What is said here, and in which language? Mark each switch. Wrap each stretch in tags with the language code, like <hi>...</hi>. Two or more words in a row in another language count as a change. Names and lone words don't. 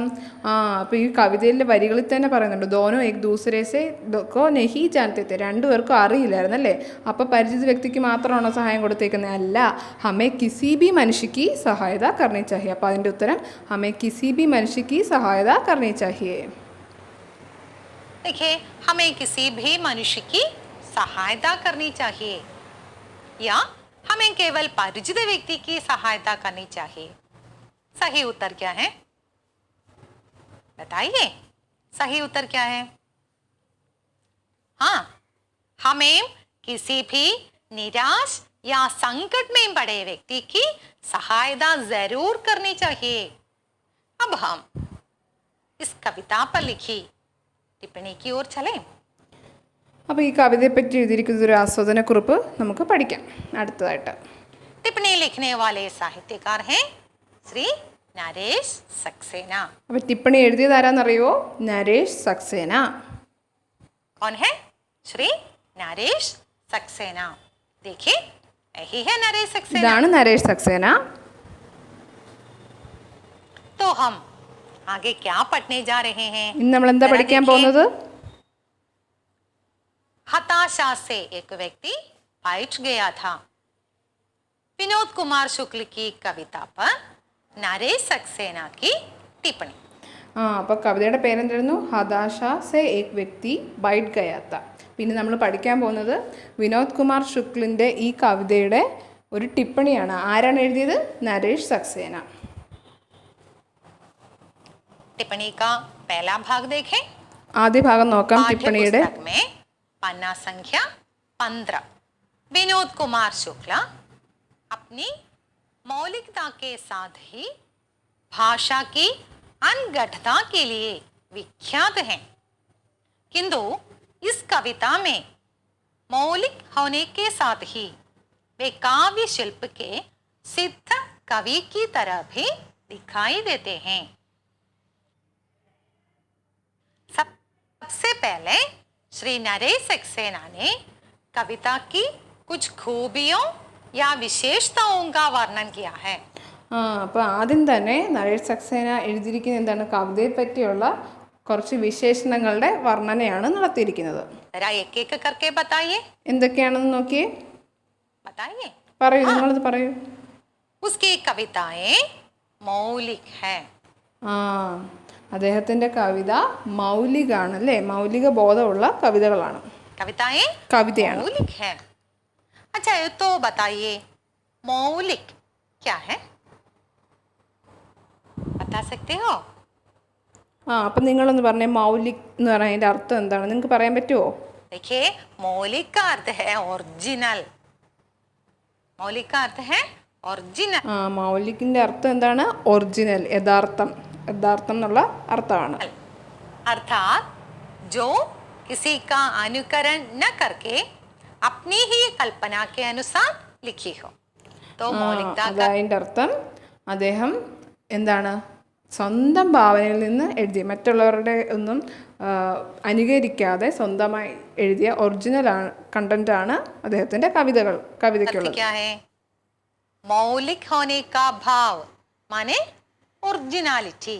<ml>അപ്പോൾ ഈ കവിതയിലെ വരികളിൽ തന്നെ പറയുന്നുണ്ട്,</ml> <hi>दोनों एक दूसरे से को नहीं जानते थे,</hi> <ml>രണ്ടുപേർക്കും അറിയില്ലായിരുന്നു അല്ലേ, അപ്പോൾ പരിചിത വ്യക്തിക്ക് മാത്രമാണോ സഹായം കൊടുത്തേക്കുന്നത്?</ml> <hi>അല്ല, हमें किसी भी मनुष्य की सहायता करनी चाहिए.</hi> <ml>അപ്പോൾ അതിൻ്റെ ഉത്തരം</ml> <hi>हमें किसी भी मनुष्य की सहायता करनी चाहिए. देखिए, हमें किसी भी मनुष्य की सहायता करनी चाहिए या हमें केवल परिचित व्यक्ति की सहायता करनी चाहिए. सही उत्तर क्या है? बताइए, सही उत्तर क्या है? हाँ, हमें किसी भी निराश या संकट में पड़े व्यक्ति की सहायता जरूर करनी चाहिए. अब हम इस कविता पर लिखी टिप्पणी की ओर चलें.</hi> <ml>അപ്പോൾ ഈ കവിതയെപ്പറ്റി എഴുതിയിരിക്കുന്ന ഒരു ആസ്വാദനക്കുറിപ്പ് നമുക്ക് പഠിക്കാം അടുത്തതായിട്ട്.</ml> <hi>टिप्पणी लिखने वाले साहित्यकार हैं श्री नरेश सक्सेना.</hi> <ml>അപ്പോൾ ടിപ്പണി എഴുതിയത് ആരാന്നറിയോ? നരേഷ് സക്സേന.</ml> <hi>कौन है? श्री नरेश सक्सेना. देखिए, यही है नरेश सक्सेना.</hi> <ml>ഇതാണ് നരേഷ് സക്സേന.</ml> <hi>तो हम आगे क्या पढ़ने जा रहे हैं?</hi> <ml>ഇന്ന് നമ്മൾ എന്താ പഠിക്കാൻ പോകുന്നത്?</ml> <hi>हताशा से एक व्यक्ति बैठ गया था. विनोद कुमार शुक्ल की कविता पर नरेश सक्सेना की टिप्पणी.</hi> <ml>അപ്പോൾ കവിതയുടെ പേരെന്തായിരുന്നു? ഹതാശ സെ ഏക് വ്യക്തി ബൈഠ് ഗയാത്ത. പിന്നെ നമ്മൾ പഠിക്കാൻ പോകുന്നത് വിനോദ് കുമാർ ശുക്ലിൻ്റെ ഈ കവിതയുടെ ഒരു ടിപ്പണിയാണ്. ആരാണ് എഴുതിയത്? നരേഷ് സക്സേന.</ml> <hi>टिप्पणी का पहला भाग देखें.</hi> <ml>ആദ്യ ഭാഗം നോക്കാം ടിപ്പണിയുടെ.</ml> <hi>पाठ्यपुस्तक में पन्ना संख्या 15 विनोद कुमार शुक्ला अपनी मौलिकता के साथ ही भाषा की अनगढ़ता के लिए विख्यात हैं, किंतु इस कविता में मौलिक होने के साथ ही वे काव्य शिल्प के सिद्ध कवि की तरह भी दिखाई देते हैं. सबसे पहले श्री नरेश सक्सेना ने कविता की कुछ खूबियों या विशेषताओं का वर्णन किया है.</hi> <ml>അപ്പോൾ ആദ്യം തന്നെ നരേഷ് സക്സേന എഴുതിയിരിക്കുന്ന എന്താണ്? കവിതയെ പറ്റിയുള്ള കുറച്ച് വിശേഷണങ്ങളുടെ വർണ്ണനയാണ് നടത്തിയിരിക്കുന്നത്.</ml> <hi>जरा एक एक करके बताइए.</hi> <ml>എന്തൊക്കെയാണെന്ന് നോക്കിയേ,</ml> <hi>बताइए.</hi> <ml>പറയൂ, നിങ്ങളത് പറയൂ.</ml> <hi>उसकी कविताएं मौलिक है.</hi> <ml>അദ്ദേഹത്തിൻ്റെ കവിത മൗലികമാണ് അല്ലേ, മൗലിക ബോധമുള്ള കവിതകളാണ്,</ml> <hi>कविताएं</hi> <ml>കവിതയാണ്.</ml> <hi>मौलिक है. अच्छा ये तो बताइए मौलिक क्या है, बता सकते हो?</hi> <ml>അപ്പം നിങ്ങളൊന്ന് പറഞ്ഞേ മൗലിക് എന്ന് പറഞ്ഞാൽ അതിൻ്റെ അർത്ഥം എന്താണ്, നിങ്ങൾക്ക് പറയാൻ പറ്റുമോ?</ml> <hi>देखिए मौलिक का अर्थ है ओरिजिनल. मौलिक का अर्थ है ओरिजिनल.</hi> <ml>മൗലിക്കിൻ്റെ അർത്ഥം എന്താണ്? ഒറിജിനൽ, യഥാർത്ഥം, യഥാർത്ഥം എന്നുള്ള അർത്ഥമാണ്.</ml> <hi>अर्थात जो किसी का अनुकरण न करके अपनी ही कल्पना के अनुसार लिखी हो. तो मौलिकता का</hi> <ml>അതിൻ്റെ അർത്ഥം അദ്ദേഹം എന്താണ്, സ്വന്തം ഭാവനയിൽ നിന്ന് എഴുതി, മറ്റുള്ളവരുടെ ഒന്നും അനുകരിക്കാതെ സ്വന്തമായി എഴുതിയ</ml> <en>original content</en> <ml>അദ്ദേഹത്തിൻ്റെ</ml> <hi>अर्थ</hi> <ml>കവിതയ്ക്കുള്ളത്.</ml> <hi>क्या है? मौलिक होने का भाव माने ओरिजिनलिटी.</hi>